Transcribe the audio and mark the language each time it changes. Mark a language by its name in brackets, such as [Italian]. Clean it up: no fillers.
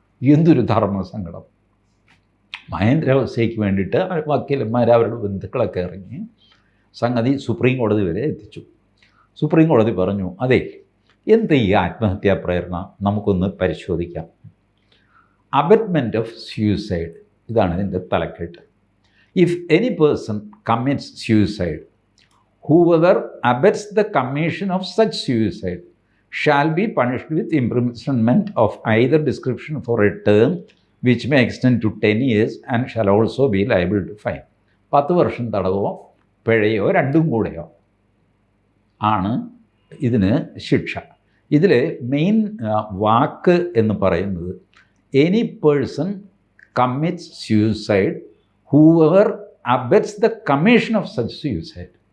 [Malayalam] എന്തൊരു ധർമ്മസങ്കടം. മഹേന്ദ്രാവസ്ഥയ്ക്ക് വേണ്ടിയിട്ട് വക്കീലന്മാർ അവരുടെ ബന്ധുക്കളൊക്കെ ഇറങ്ങി സംഗതി സുപ്രീം കോടതി വരെ എത്തിച്ചു. സുപ്രീം കോടതി പറഞ്ഞു, അതെ, എന്ത് ഈ ആത്മഹത്യാ പ്രേരണ നമുക്കൊന്ന് പരിശോധിക്കാം. അബറ്റ്മെൻറ്റ് ഓഫ് സ്യൂസൈഡ്, ഇതാണ് ഇതിൻ്റെ തലക്കെട്ട്. [English] If any person commits suicide, whoever abets the commission of such suicide shall be punished with imprisonment of either description for a term which may extend to 10 years and shall also be liable to fine. [Malayalam] 10 വർഷം തടവോ പിഴയോ രണ്ടും കൂടെയോ ആണ് ഇതിന് ശിക്ഷ. ഇതിൽ main വാക്ക് എന്ന് പറയുന്നത് [English] Any person commits suicide whoever abets the commission of such suicide.